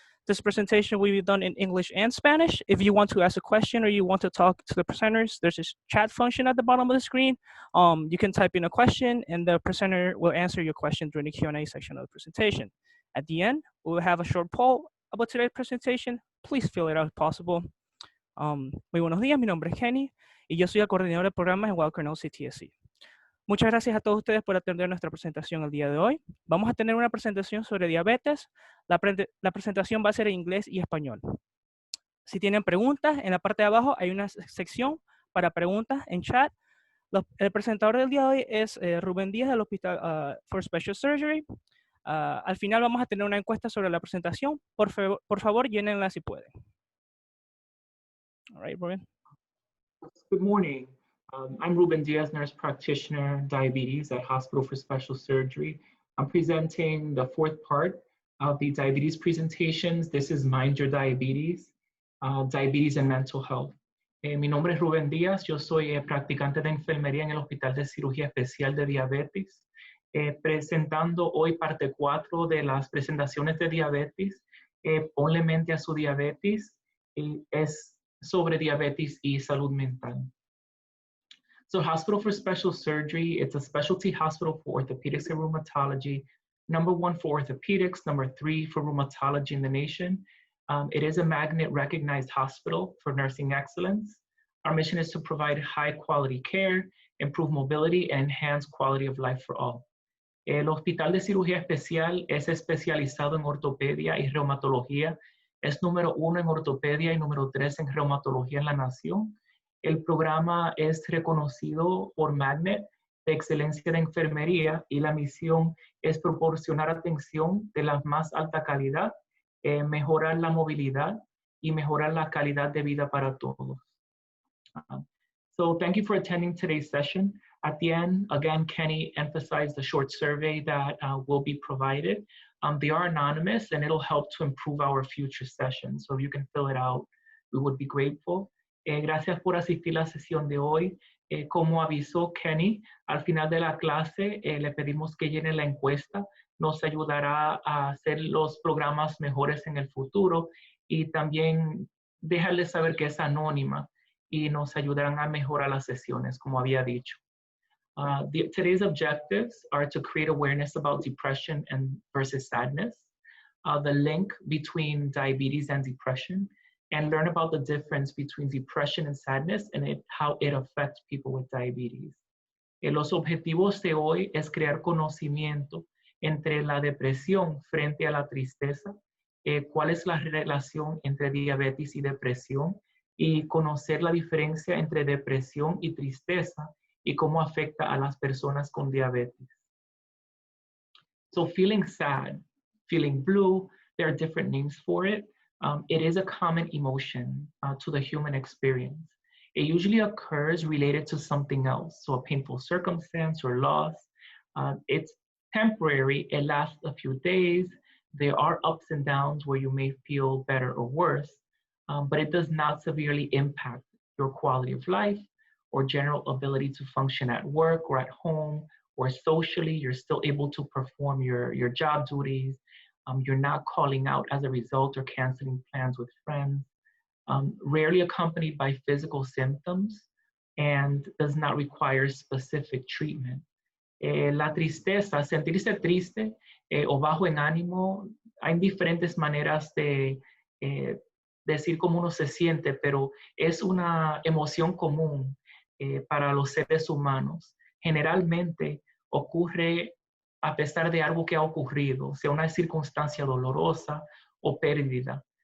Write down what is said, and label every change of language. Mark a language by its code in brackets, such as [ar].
[en] This presentation will be done in English and Spanish. If you want to ask a question or you want to talk to the presenters, there's this chat function at the bottom of the screen. You can type in a question and the presenter will answer your question during the Q&A section of the presentation. At the end, we'll have a short poll about today's presentation. Please fill it out if possible. [es] Muy buenos días, mi nombre es Kenny y yo soy el coordinador de programas en Well CTSC. Muchas gracias a todos ustedes por atender nuestra presentación el día de hoy. Vamos a tener una presentación sobre diabetes. La presentación va a ser en inglés y español. Si tienen preguntas, en la parte de abajo hay una sección para preguntas en chat. El presentador del día de hoy es Rubén Díaz del Hospital for Special Surgery. Al final vamos a tener una encuesta sobre la presentación. Por favor, llénenla si pueden. [en] All right, Rubén. Good morning. I'm Ruben Diaz, nurse practitioner, diabetes at Hospital for Special Surgery. I'm presenting the fourth part of the diabetes presentations. This is Mind Your Diabetes, Diabetes and Mental Health. [es] Mi nombre es Ruben Díaz, yo soy practicante de enfermería en el Hospital de Cirugía Especial de Diabetes, presentando hoy parte 4 de las presentaciones de diabetes. Ponle mente a su diabetes, es sobre diabetes y salud mental. [en] So Hospital for Special Surgery, it's a specialty hospital for orthopedics and rheumatology, #1 for orthopedics, #3 for rheumatology in the nation. It is a magnet-recognized hospital for nursing excellence. Our mission is to provide high-quality care, improve mobility, and enhance quality of life for all. [es] El Hospital de Cirugía Especial es especializado en ortopedia y reumatología. Es #1 en ortopedia y #3 en reumatología en la nación. El programa es reconocido por Magnet de excelencia de enfermería y la misión es proporcionar atención de la más alta calidad, mejorar la movilidad y mejorar la calidad de vida para todos. [en] So thank you for attending today's session. At the end, again, Kenny emphasized the short survey that will be provided. They are anonymous and it'll help to improve our future sessions. So if you can fill it out, we would be grateful. [es] Gracias por asistir a la sesión de hoy. Como avisó Kenny, al final de la clase le pedimos que llene la encuesta. Nos ayudará a hacer los programas mejores en el futuro y también dejarles saber que es anónima y nos ayudarán a mejorar las sesiones, como había dicho. [en] Today's objectives are to create awareness about depression versus sadness, the link between diabetes and depression, and learn about the difference between depression and sadness and how it affects people with diabetes. [es] Los objetivos de hoy es crear conocimiento entre la depresión frente a la tristeza, cuál es la relación entre diabetes y depresión, y conocer la diferencia entre depresión y tristeza y cómo afecta a las personas con diabetes. [en] So feeling sad, feeling blue, there are different names for it. It is a common emotion to the human experience. It usually occurs related to something else, so a painful circumstance or loss. It's temporary, it lasts a few days. There are ups and downs where you may feel better or worse, but it does not severely impact your quality of life or general ability to function at work or at home or socially. You're still able to perform your job duties. You're not calling out as a result or canceling plans with friends. Rarely accompanied by physical symptoms and does not require specific treatment. [es] La tristeza, sentirse triste o bajo en ánimo, hay diferentes maneras de decir cómo uno se siente, pero es una emoción común para los seres humanos. Generalmente ocurre a pesar de algo que ha ocurrido, sea una circunstancia dolorosa o pérdida.